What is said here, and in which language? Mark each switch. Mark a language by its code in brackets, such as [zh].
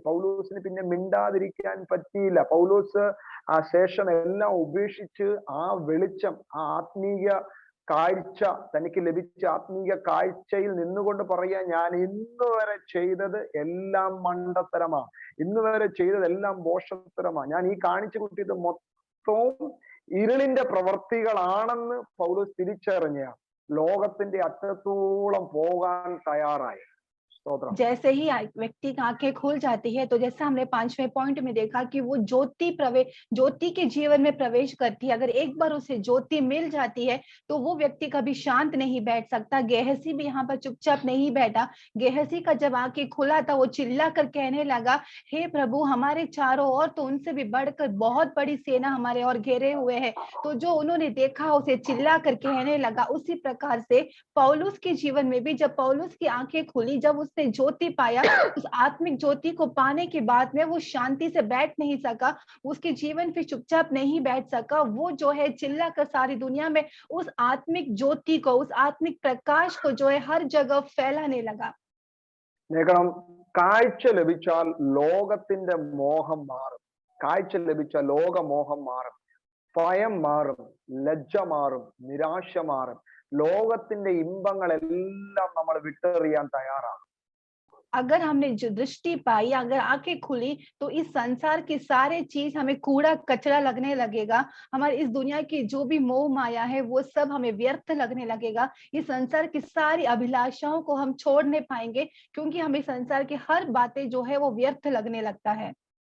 [ml] പൗലോസിന് പിന്നെ മിണ്ടാതിരിക്കാൻ പറ്റിയില്ല. പൗലോസ് ആ ശേഷം എല്ലാം ഉപേക്ഷിച്ച് ആ വെളിച്ചം, ആ ആത്മീയ കാഴ്ച, തനിക്ക് ലഭിച്ച ആത്മീയ കാഴ്ചയിൽ നിന്നുകൊണ്ട് പറയാ, ഞാൻ ഇന്ന് വരെ ചെയ്തത് എല്ലാം മണ്ടത്തരമാ, ഇന്ന് വരെ ചെയ്തതെല്ലാം ദോഷത്തരമാ, ഞാൻ ഈ കാണിച്ചു കൂട്ടിയത് മൊത്തവും ഇരുളിന്റെ പ്രവർത്തികളാണെന്ന് പൗലോസ് തിരിച്ചറിഞ്ഞ ലോകത്തിന്റെ अटത്തോളം പോകാൻ തയ്യാറായി. [hi] जैसे ही व्यक्ति की आंखें खुल जाती है, तो जैसा हमने 5वें पॉइंट में देखा कि वो ज्योति के जीवन में प्रवेश करती है। अगर एक बार उसे ज्योति मिल जाती है तो वो व्यक्ति कभी शांत नहीं बैठ सकता। गेहसी भी यहाँ पर चुपचाप नहीं बैठा। गेहसी का जब आंखें खुला था, वो चिल्ला कर कहने लगा, हे प्रभु, हमारे चारों ओर तो उनसे भी बढ़कर बहुत बड़ी सेना हमारे और घेरे हुए है। तो जो उन्होंने देखा उसे चिल्ला कर कहने लगा। उसी प्रकार से पौलुस के जीवन में भी जब पौलुस की आंखें खुली, जब उसने ज्योति पाया, उस आत्मिक ज्योति को पाने के बाद में वो शांति से बैठ नहीं सका, उसके जीवन पे चुपचाप नहीं बैठ सका। वो जो है चिल्ला कर सारी दुनिया में उस आत्मिक ज्योति को, उस आत्मिक प्रकाश को जो है हर जगह फैलाने लगा। [ml] देखണം, കാഴ്ച ലഭിച്ചാൽ ലോകത്തിന്റെ മോഹം മാറും. കാഴ്ച ലഭിച്ചാൽ ലോകമോഹം മാറും, ഭയം മാറും, ലജ്ജ മാറും, നിരാശ മാറും. ലോകത്തിന്റെ ഇമ്പങ്ങളെല്ലാം നമ്മൾ വിട്ടെറിയാൻ തയ്യാറാണ്. [hi] अगर हमने जो दृष्टि पाई, अगर आंखें खुली, तो इस संसार की सारे चीज हमें कूड़ा कचरा लगने लगेगा। हमारी इस दुनिया की जो भी मोह माया है वो सब हमें व्यर्थ लगने लगेगा। इस संसार की सारी अभिलाषाओं को हम छोड़ नहीं पाएंगे, क्योंकि हमें संसार की हर बातें जो है वो व्यर्थ लगने लगता है।